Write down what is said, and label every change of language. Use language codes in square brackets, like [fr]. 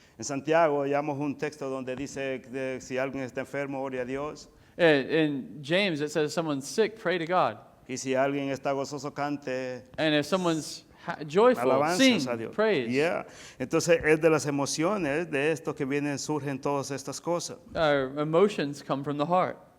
[es] En Santiago hallamos un texto donde dice que si alguien está enfermo, ore a Dios. [en] In James, it says, someone's sick, pray to God. [es] Y si alguien está gozoso, cante [en] And if someone's joyful, sing, [es] alabanzas a Dios. [en] praise. Yeah. [es] Entonces es de las emociones de esto que vienen, surgen todas estas cosas. [en] Our emotions come from the heart.